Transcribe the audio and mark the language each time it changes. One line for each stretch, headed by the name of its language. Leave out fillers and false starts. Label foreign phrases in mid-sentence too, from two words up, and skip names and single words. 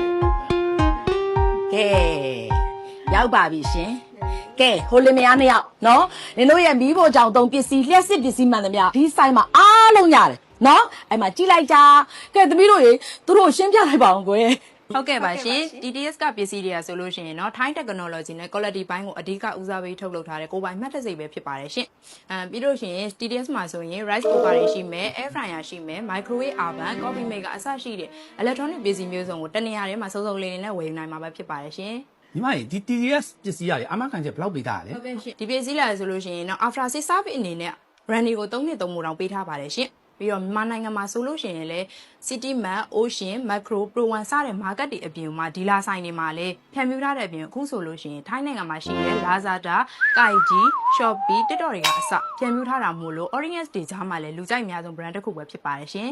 Burmese: ကဲရောက်ပါပြီရှင်ကဲဟိုလင်မယားနှစ်ယောက်နော်နင်တို့ရဲ့မီးဖို့ကြောင့်သုံးပစ္စည်းလျှက်စစ်ပစ္စည်းမှန်သမျှဒီဆိုင်မှာအားလုံးရတယ်နော်အဲ့မှာကြည့်လိုက်ကြကဲသမီးတို့ရေသူတို့ရှင်းပြလိုက်ပါအောင်ကွယ် ဟုတ်ကဲ့ပါရှင် TDS ကပစ္စည်းတွေကဆိုလို့ရှိရင်เนาะ
English: Thai technology
Burmese: နဲ့ quality ဘိုင်းကိုအဓိကဦးစားပေးထုတ်လုပ်ထားတဲ့ကိုပိုင်မှတ်တစိပဲဖြစ်ပါတယ်ရှင်ပြီးလို့ရှိရင် TDS မှာဆိုရင်
English: rice cooker
Burmese: တွေရှိမယ်
English: air fryer
Burmese: ရှိမယ်
English: microwave oven coffee maker
Burmese: အစရှိတဲ့ electronic ပစ္စည်းမျိုးစုံကိုတနေရာထဲမှာစုံစုံလေးနဲ့ဝယ်ယူနိုင်မှာပဲဖြစ်ပါတယ်ရှင် ညီမကြီးဒီ TDS ပစ္စည်းရတယ်အမခံချက်ဘယ်လောက်ပေးထားရလဲ ဟုတ်ကဲ့ရှင်ဒီပစ္စည်းလာဆိုလို့ရှိရင်เนาะ
English: after sales service
Burmese: အနေနဲ့ brand ကို3နှစ်3မိုးတောင်ပေးထားပါတယ်ရှင်ပြီးတော့မြန်မာနိုင်ငံမှာဆိုလို့ရှိရင်လည်း City Mart, Ocean, Macro, Pro One စတဲ့ market တွေအပြင်မှာဒီလာဆိုင်တွေမှာလည်းဖြန့်ဖြူးထားတဲ့အပြင်အခုဆိုလို့ရှိရင်ထိုင်းနိုင်ငံမှာရှိတဲ့ Lazada, Kaiji, Shopee, TikTok တွေကအစဖြန့်ဖြူးထားတာမို့လို့ Audience တွေကြားမှာလည်းလူကြိုက်အများဆုံး brand တစ်ခုပဲဖြစ်ပါတယ်ရှင်